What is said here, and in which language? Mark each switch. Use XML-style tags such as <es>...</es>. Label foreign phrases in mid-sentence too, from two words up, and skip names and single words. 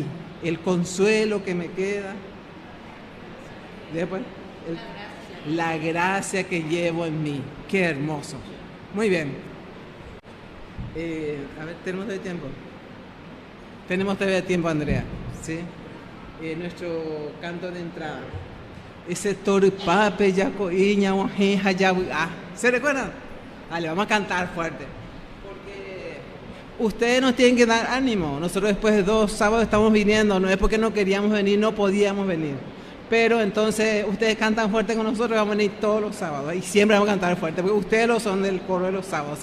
<es>El consuelo que me queda. Después, la gracia que llevo en mí. Qué hermoso. Muy bien. A ver, ¿tenemos todavía tiempo? Tenemos todavía tiempo, Andrea. ¿Sí? Nuestro canto de entrada. Ese toripape, yacoiña, ojeja, yabuá. ¿Se recuerdan? Vale, vamos a cantar fuerte. Porque ustedes nos tienen que dar ánimo. Nosotros después de 2 sábados estamos viniendo. No es porque no queríamos venir, no podíamos venir. Pero entonces ustedes cantan fuerte con nosotros, vamos a venir todos los sábados. Y siempre vamos a cantar fuerte, porque ustedes lo son del coro de los sábados.</es>